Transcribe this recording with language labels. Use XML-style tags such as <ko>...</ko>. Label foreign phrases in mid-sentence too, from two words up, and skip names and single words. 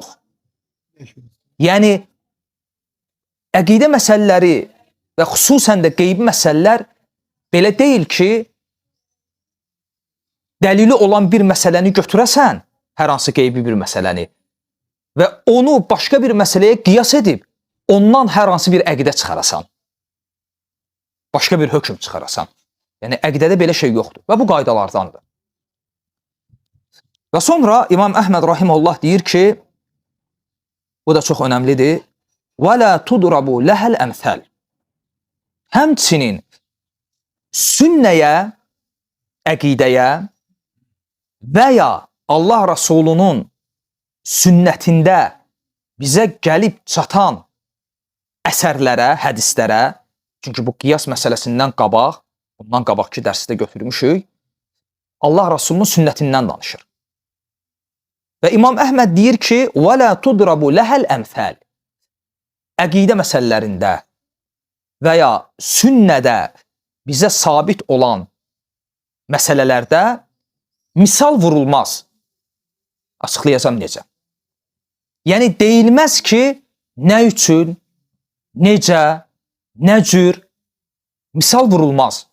<az>Yəni əqidə məsələləri və xüsusən də qeybi məsələlər belə deyil ki, dəlili olan bir məsələni götürəsən, hər hansı qeybi bir məsələni, və onu başqa bir məsələyə qiyas edib, ondan hər hansı bir əqidə çıxarasan. Başqa bir hökm çıxarasan. Yəni, əqidədə belə şey yoxdur və bu qaydalardandır. Və sonra İmam Əhməd rahimehullah deyir ki, bu da çox önəmlidir.</az> <ar>وَلَا تُدْرَبُ لَهَا الْأَمْثَلِ</ar> <az>Həmçinin sünnəyə, əqidəyə və ya Allah Rasulunun sünnətində bizə gəlib çatan əsərlərə, hədislərə, çünki bu qiyas məsələsindən qabaq, bundan qabaqki dərsdə götürmüşük, Allah Rasulunun sünnətindən danışır. Və İmam Əhməd deyir ki,</az> <ar>وَلَا تُدْرَبُ لَهَا الْأَمْثَلِ</ar> <az>Əqidə məsələlərində və ya sünnədə bizə sabit olan məsələlərdə misal vurulmaz. Açıqlayacağım necə. Yəni, deyilməz ki, nə üçün, necə, nə cür misal vurulmaz.</az>